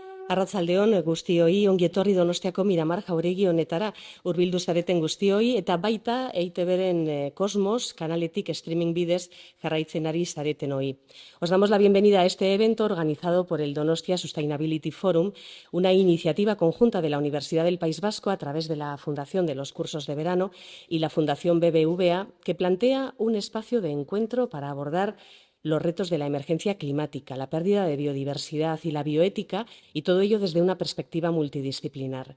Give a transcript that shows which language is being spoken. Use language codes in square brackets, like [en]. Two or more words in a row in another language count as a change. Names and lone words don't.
[eu] Arratsaldeon guztioi, ongi etorri Donostiako Miramar Jauregi honetara, hurbildu zareten guztioi, eta baita EITB-ren Cosmos kanaletik streaming bidez jarraitzen ari zareten hoi. [es] Os damos la bienvenida a este evento organizado por el Donostia Sustainability Forum, una iniciativa conjunta de la Universidad del País Vasco a través de la Fundación de los Cursos de Verano y la Fundación BBVA, que plantea un espacio de encuentro para abordar los retos de la emergencia climática, la pérdida de biodiversidad y la bioética, y todo ello desde una perspectiva multidisciplinar.